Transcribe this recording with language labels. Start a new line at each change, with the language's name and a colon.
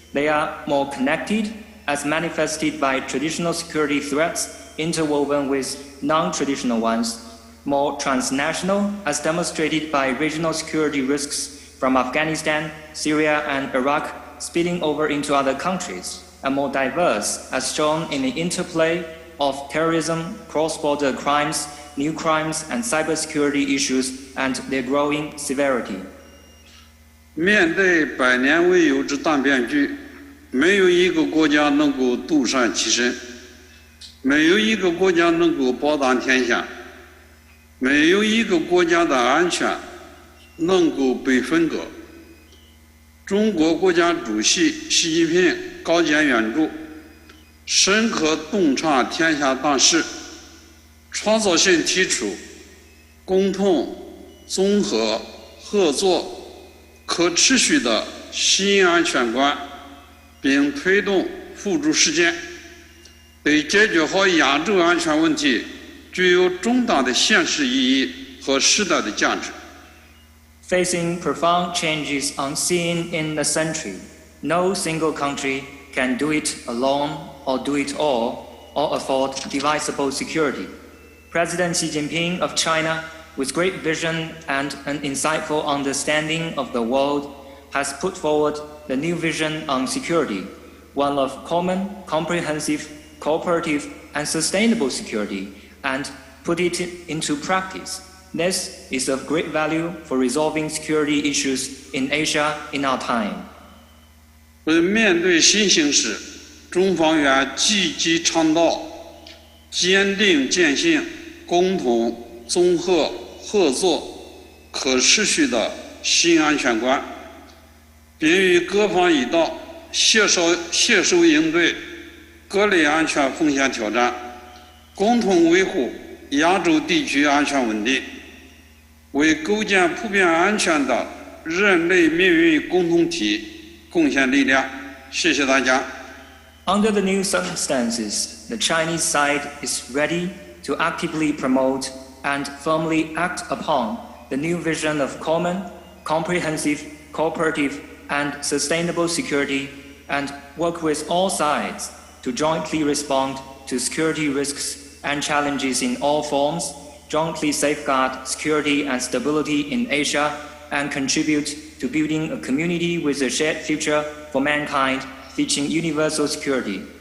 English: They are more connected, as manifested by traditional security threats interwoven with non-traditional ones, more transnational, as demonstrated by regional security risks from Afghanistan, Syria, and Iraq spilling over into other countries, and more diverse, as shown in the interplay of terrorism, cross-border crimes, new crimes, and cybersecurity issues and their growing severity.
Chinese: 面对百年未有之大变局，没有一个国家能够独善其身，没有一个国家能够包打天下，没有一个国家的安全能够被分割。中国国家主席习近平高见远瞩，深刻洞察天下大势，创造性提出共同、综合、合作、可持续的新安全观，并推动付诸实践，对解决好亚洲安全问题具有重大的现实意义和时代的价值。
English: Facing profound changes unseen in the century, no single country can do it alone or do it all or afford divisible security. President Xi Jinping of China, with great vision and an insightful understanding of the world, has put forward the new vision on security, one of common, comprehensive, cooperative, and sustainable security, and put it into practice. This is of great value for resolving security issues in Asia in our time.
Chinese: 面对新形势，中方愿积极倡导坚定践行共同、综合、合作、可持续的新安全观，并与各方一道携手应对各类安全风险挑战，共同维护亚洲地区安全稳定，为构建普遍安全的人类命运共同体贡献力量。谢谢大家。
English: Under the new circumstances, the Chinese side is ready to actively promote and firmly act upon the new vision of common, comprehensive, cooperative, and sustainable security, and work with all sides to jointly respond to security risks and challenges in all forms, jointly safeguard security and stability in Asia, and contribute to building a community with a shared future for mankind, featuring universal security.